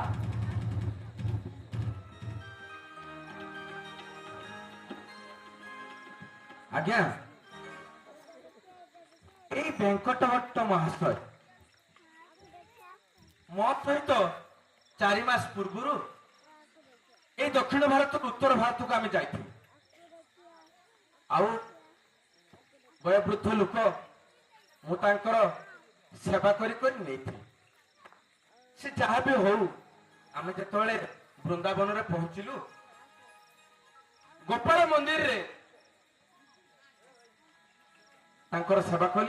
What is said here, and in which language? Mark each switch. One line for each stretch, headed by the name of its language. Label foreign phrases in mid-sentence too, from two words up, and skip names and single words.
Odia: ଆଜ୍ଞା, ଏଇ ଭେଙ୍କଟ ଭଟ୍ଟ ମହାଶୟ ମୋ ସହିତ 4 ମାସ ପୂର୍ବରୁ ଏଇ ଦକ୍ଷିଣ ଭାରତ ଉତ୍ତର ଭାରତକୁ ଆମେ ଯାଇଥିଲୁ। ଆଉ ବୟୋବୃଦ୍ଧ ଲୋକ, ମୁଁ ତାଙ୍କର ସେବା କରି କରି ନେଇଥିଲି। ସେ ଯାହା ବି ହଉ, ଆମେ ଯେତେବେଳେ ବୃନ୍ଦାବନରେ ପହଞ୍ଚିଲୁ, ଗୋପାଳ ମନ୍ଦିରରେ ତାଙ୍କର ସେବା କଲି।